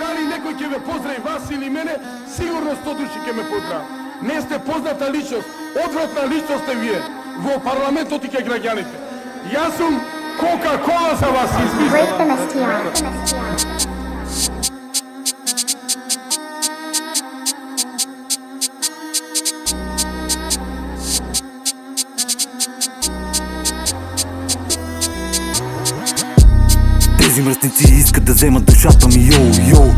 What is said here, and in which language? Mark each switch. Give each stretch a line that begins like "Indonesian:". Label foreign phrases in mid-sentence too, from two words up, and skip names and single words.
Macedonian: некој ќе ве поздрави вас или мене, сигурно 100 души ќе ме поздрават. Не сте позната личност, одвратна личност сте вие во парламентот и ке граѓаните. Јас сум Кока-кола за вас измислила.
Bulgarian: Тези мръсници искат да вземат душата ми, йоу.